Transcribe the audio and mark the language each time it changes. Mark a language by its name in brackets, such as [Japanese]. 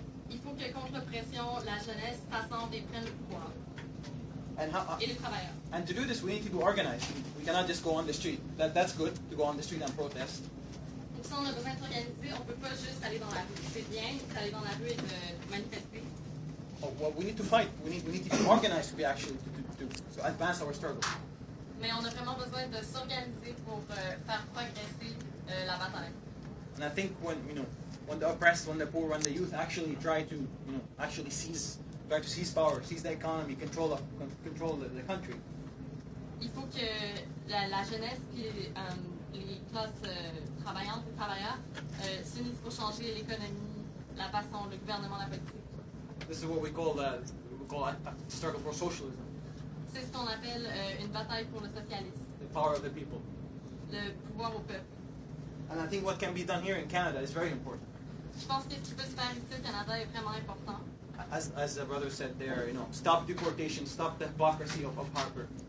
[French] Il faut que contre l'oppression, la jeunesse s'assemble et prenne le pouvoir. Et les travailleurs. [English] And to do this, we need to be organized. We cannot just go on the street. That's good to go on the street and protest. [French] Pour ça, on a besoin de s'organiser. On ne peut pas juste aller dans la rue. C'est bien d'aller dans la rue et de manifester. [English] Well, we need to fight. We need to be organized to be actually to advance our struggle. [French] Mais on a vraiment besoin de s'organiser pour faire progresser la bataille. [English] And I think when the oppressed, when the poor, when the youth actually try to seize power, seize the economy, control the country. [French] Il faut que la jeunesse et les classes travaillantes et travailleurs s'unissent pour changer l'économie, la façon, le gouvernement, la politique. [English] This is what we call a struggle for socialism. [French] C'est ce qu'on appelle une bataille pour le socialisme. [English] The power of the people. [French] Le pouvoir au peuple. [English] And I think what can be done here in Canada is very important. [French] Je pense que ce qui peut se faire ici au Canada est vraiment important. [English] As the brother said there, stop deportation, stop the hypocrisy of Harper.